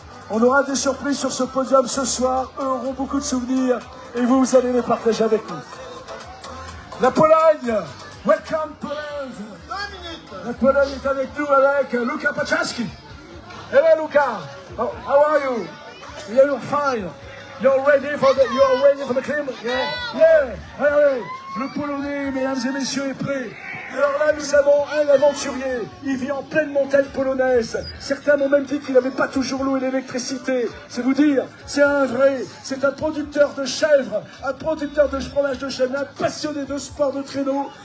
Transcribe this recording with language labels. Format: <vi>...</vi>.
<fr>On aura des surprises sur ce podium ce soir. Eux auront beaucoup de souvenirs et vous allez les partager avec nous. La Pologne, welcome Pologne. 2 minutes. La Pologne est avec nous avec Luka Paczanski.</fr> <en>Hello Luka, how are you? Yeah, you're fine. You're ready for the climb? Yeah.</en> <fr>Allez, le Polonais, mesdames et messieurs, est prêt. Alors là, nous avons un aventurier. Il vit en pleine montagne polonaise. Certains m'ont même dit qu'il n'avait pas toujours l'eau et l'électricité. C'est vous dire, c'est un vrai. C'est un producteur de chèvres, un producteur de fromage de chèvre, un passionné de sport de traîneau.</fr>